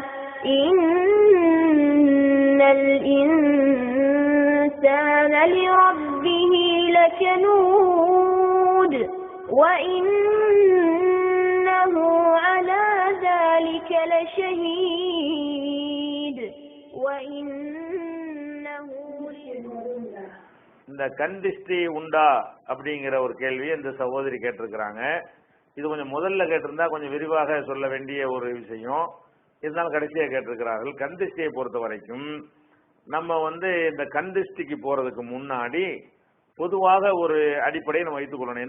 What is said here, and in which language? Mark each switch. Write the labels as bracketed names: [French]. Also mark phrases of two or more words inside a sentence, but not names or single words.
[Arabic] إن الإنسان لربه لكنود وإنه على ذلك لشهيد وإنه [Tamil] இந்த கண் திருஷ்டி உண்டா அப்படிங்கிற ஒரு கேள்வி இந்த சகோதரி கேட்டிருக்கிறாங்க. இது கொஞ்சம் முதல்ல கேட்டிருந்தா கொஞ்சம் விரிவாக சொல்ல வேண்டிய ஒரு விஷயம். இருந்தாலும் கடைசியாக கேட்டிருக்கிறார்கள். கண் திருஷ்டியை பொறுத்த வரைக்கும் நம்ம இந்த கண் திருஷ்டிக்கு போறதுக்கு முன்னாடி பொதுவாக ஒரு அடிப்படையை நம்ம வைத்துக் கொள்ளணும்.